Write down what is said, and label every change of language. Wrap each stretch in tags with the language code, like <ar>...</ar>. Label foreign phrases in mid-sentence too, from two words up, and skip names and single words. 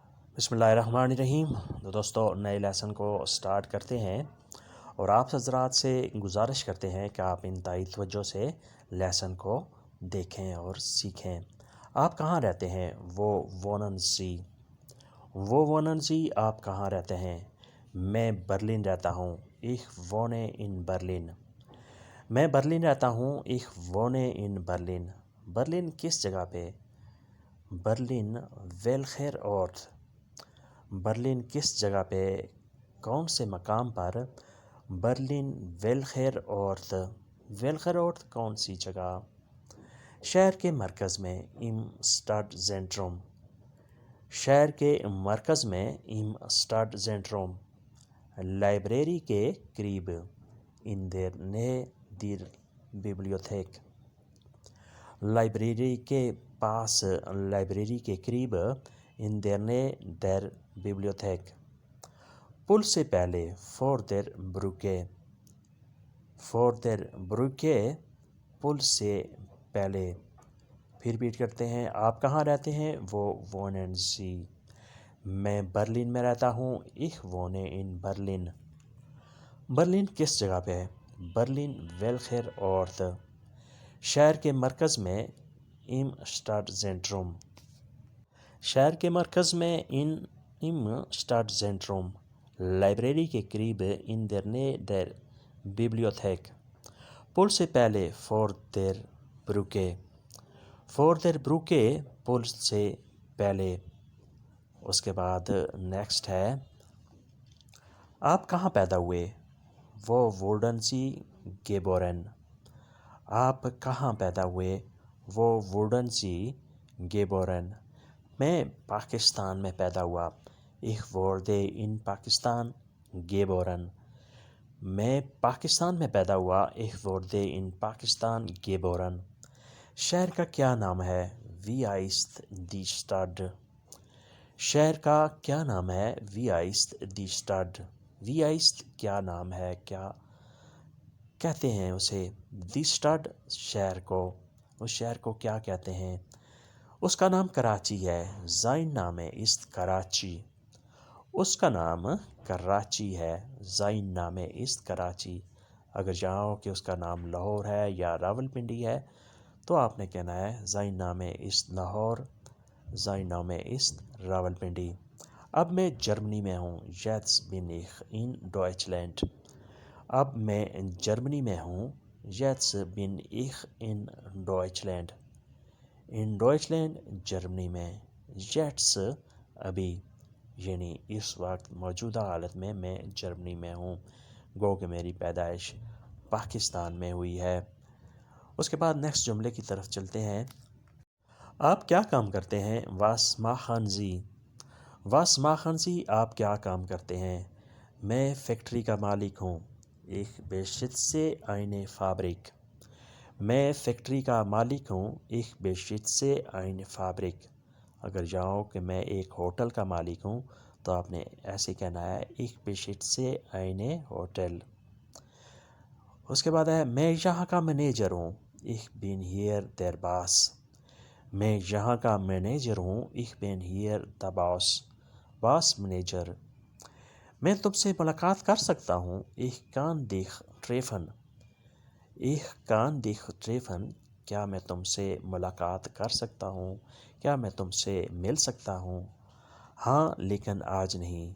<ur>بسم اللہ الرحمن الرحیم۔ تو دوستو نئے لیسن کو سٹارٹ کرتے ہیں اور آپ حضرات سے گزارش کرتے ہیں کہ آپ انتہائی توجہ سے لیسن کو دیکھیں اور سیکھیں۔ آپ کہاں رہتے ہیں؟</ur> <de>Wo wohnen Sie</de> <ur>آپ کہاں رہتے ہیں؟ میں برلن رہتا ہوں۔</ur> <de>ich wohne in برلن۔</de> <ur>میں برلن رہتا ہوں۔</ur> <de>ich wohne in برلن۔</de> <ur>برلن کس جگہ پہ؟ برلن</ur> <de>welcher Ort۔</de> <ur>برلن کس جگہ پہ؟ کون سے مقام پر؟</ur> <de>برلن welcher Ort۔ welcher Ort</de> <ur>کون سی جگہ؟ شہر کے مرکز میں</ur> <de>im Stadtzentrum۔</de> <ur>شہر کے مرکز میں</ur> <de>im Stadtzentrum۔</de> <ur>لائبریری کے قریب</ur> <de>in der Nähe der Bibliothek۔</de> <ur>لائبریری کے پاس، لائبریری کے قریب</ur> <de>in der Nähe der Bibliothek۔</de> <ur>پل سے پہلے</ur> <de>vor der Brücke۔ vor der Brücke</de> <ur>پل سے پہلے۔ پھر ریپیٹ کرتے ہیں، آپ کہاں رہتے ہیں؟ وہ</ur> <de>wohnen Sie۔</de> <ur>میں برلن میں رہتا ہوں۔</ur> <de>ich wohne in برلن۔</de> <ur>برلن کس جگہ پہ ہے؟ برلن</ur> <de>welcher Ort۔</de> <ur>شہر کے مرکز میں</ur> <de>im Stadtzentrum۔</de> <ur>شہر کے مرکز میں</ur> <de>im Stadtzentrum۔</de> <ur>لائبریری کے قریب</ur> <de>in der Nähe der Bibliothek۔</de> <ur>پل سے پہلے</ur> <de>vor der Brücke۔ vor der Brücke</de> <ur>پل سے پہلے۔ اس کے بعد نیکسٹ ہے، آپ کہاں پیدا ہوئے؟</ur> <de>وہ wurden Sie geboren۔</de> <ur>آپ کہاں پیدا ہوئے؟ وہ</ur> <de>wurden Sie geboren۔</de> <ur>میں پاکستان میں پیدا ہوا۔</ur> <de>ich wurde in Pakistan geboren۔</de> <ur>میں پاکستان میں پیدا ہوا۔</ur> <de>ich wurde in Pakistan geboren۔</de> <ur>شہر کا کیا نام ہے؟</ur> <de>wie heißt die Stadt۔</de> <ur>شہر کا کیا نام ہے؟</ur> <de>wie heißt die Stadt۔ wie heißt</de> <ur>کیا نام ہے، کیا کہتے ہیں اسے؟</ur> <de>die Stadt</de> <ur>شہر کو، اس شہر کو کیا کہتے ہیں؟ اس کا نام کراچی ہے۔</ur> <de>sein Name ist کراچی۔</de> <ur>اس کا نام کراچی ہے۔</ur> <de>sein Name ist کراچی۔</de> <ur>اگر جاؤ کہ اس کا نام لاہور ہے یا راولپنڈی ہے تو آپ نے کہنا ہے</ur> <de>sein Name ist لاہور، sein Name ist راولپنڈی۔</de> <ur>اب میں جرمنی میں ہوں۔</ur> <de>jetzt bin ich in Deutschland۔</de> <ur>اب میں جرمنی میں ہوں۔</ur> <de>jetzt bin ich in Deutschland۔ in Deutschland</de> <ur>جرمنی میں۔ jetzt ابھی، یعنی اس وقت موجودہ حالت میں جرمنی میں ہوں، گو کہ میری پیدائش پاکستان میں ہوئی ہے۔ اس کے بعد نیکسٹ جملے کی طرف چلتے ہیں۔ آپ کیا کام کرتے ہیں؟</ur> <de>was machen Sie۔ was machen Sie</de> <ur>آپ کیا کام کرتے ہیں؟ میں فیکٹری کا مالک ہوں۔</ur> <de>ich besitze eine Fabrik۔</de> <ur>میں فیکٹری کا مالک ہوں۔</ur> <de>ich besitze eine Fabrik۔</de> <ur>اگر جاؤ کہ میں ایک ہوٹل کا مالک ہوں تو آپ نے ایسے کہنا ہے</ur> <de>ich besitze eine Hotel۔</de> <ur>اس کے بعد ہے، میں یہاں کا مینیجر ہوں۔</ur> <de>ich bin hier der Boss۔</de> <ur>میں یہاں کا مینیجر ہوں۔</ur> <de>ich bin hier der Boss۔</de> <en>boss manager.</en> <ur>میں تم سے ملاقات کر سکتا ہوں۔</ur> <de>ich kann dich treffen۔ ich kann dich treffen</de> <ur>کیا میں تم سے ملاقات کر سکتا ہوں؟ کیا میں تم سے مل سکتا ہوں؟ ہاں لیکن آج نہیں۔</ur>